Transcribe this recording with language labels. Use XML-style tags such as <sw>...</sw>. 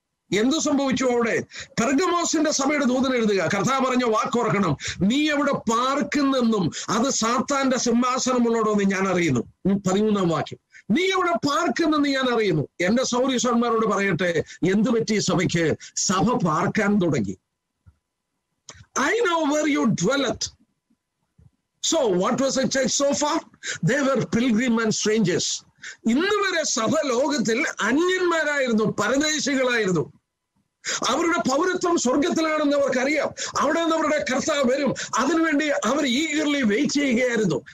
<ml>എന്തു സംഭവിച്ചു അവിടെ? പെർഗമോസിന്റെ സഭയുടെ ദൂതൻ എഴുതുക. കർത്താവ് പറഞ്ഞ വാക്കോർക്കണം, നീ എവിടെ പാർക്കുന്നെന്നും അത് സാത്താന്റെ സിംഹാസനമുള്ളോടോന്ന് ഞാൻ അറിയുന്നു. 13-ാം വാക്യം, നീ എവിടെ പാർക്കുന്നെന്ന് ഞാൻ അറിയുന്നു. എന്റെ സൗരീശ്വരന്മാരോട് പറയട്ടെ, എന്തു പറ്റി സഭയ്ക്ക്? സഭ പാർക്കാൻ തുടങ്ങി.</ml> <en>I know where you dwelleth. So what was the church so far? They were pilgrim and strangers.</en> <ml>ഇന്ന് വരെ സഭ ലോകത്തിൽ അന്യന്മാരായിരുന്നു, പരദേശികളായിരുന്നു. അവരുടെ പൗരത്വം സ്വർഗത്തിലാണെന്ന് അവർക്കറിയാം. അവിടെ നിന്ന് അവരുടെ കർത്താവ് വരും, അതിനുവേണ്ടി അവർ</ml> <en>eagerly wait</en> <ml>ചെയ്യുകയായിരുന്നു.</ml>